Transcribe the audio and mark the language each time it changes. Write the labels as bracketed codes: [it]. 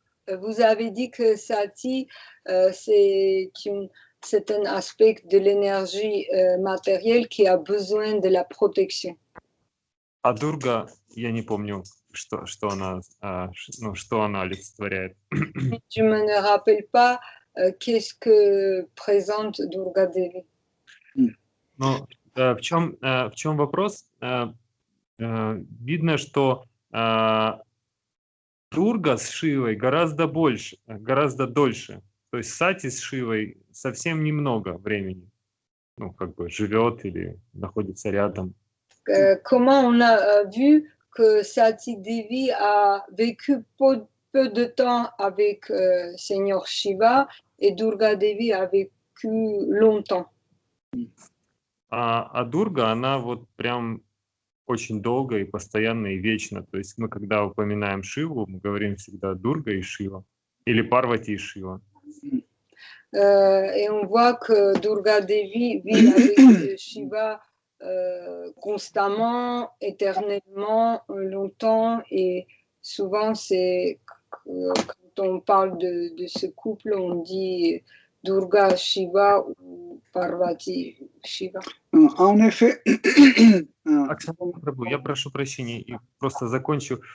[fr] Vous avez dit que Sati, c'est un aspect de l'énergie matérielle qui a besoin de la protection. [ru] А дурга, я не помню, что она олицетворяет. [fr] Je me ne rappelle pas qu'est-ce que présente Durga Devi. [ru] Ну, в чем вопрос? Видно, что Дурга с Шивой гораздо дольше. То есть Сати с Шивой совсем немного времени. Ну, как бы живет или находится рядом. [fr] Comment on a vu que Sati Devi a vécu peu de temps avec Seigneur Shiva et Durga Devi a vécu longtemps. [ru] А Дурга, она вот прям очень долго и постоянно и вечно. То есть мы, когда упоминаем Шиву, мы говорим всегда Дурга и Шива, или Парвати и Шива. [fr] Et on voit que Durga Devi vit avec Shiva constamment, éternellement, longtemps, et souvent c'est quand on parle de ce couple, on dit Durga Shiva ou Parvati Shiva. En effet, [ru] Оксана Прабhu, я прошу прощения, и просто закончу.